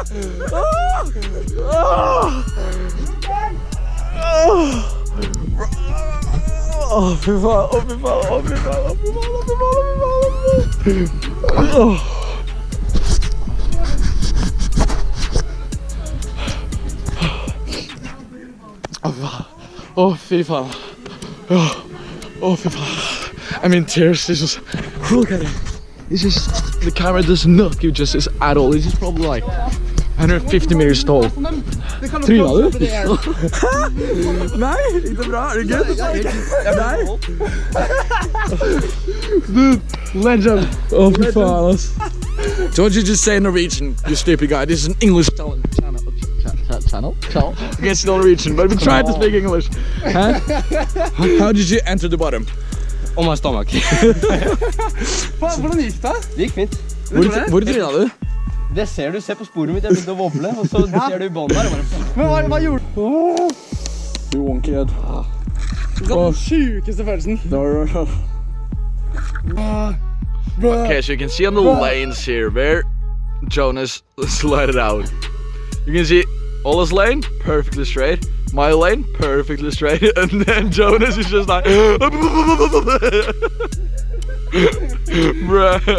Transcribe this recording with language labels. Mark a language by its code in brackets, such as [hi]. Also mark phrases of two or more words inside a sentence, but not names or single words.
[no] Fy faen, å fy faen, å fy faen, å fy faen, å fy faen, å fy faen. Å fy faen. Å fy faen. [en] I'm in tears. It's just, look at it. It's just, the camera does not give justice at all. It's just probably like 150 meters tall. [no] Tryna du? Nei, gikk det bra? Er det good? [en] Nei? Dude, legend. [no] Oh, fy faen, ass. [en] Don't you just say Norwegian, you stupid guy. This is an English channel. Against Norwegian, but we tried to speak English. Huh? How did you enter the bottom? On my stomach. [no] Hvordan gikk det? Det gikk fint. Hvor tryna du? Det ser du, se på sporet mitt, jeg begynte å wobble, og så ser du i bånd der. Men hva gjorde du? [en] You wonky head. [no] Den sykeste følelsen. [en] Okay, so you can see on the lanes here where Jonas slid it out. You can see Ola's lane, perfectly straight. My lane, perfectly straight. And then Jonas is just like... Bruh.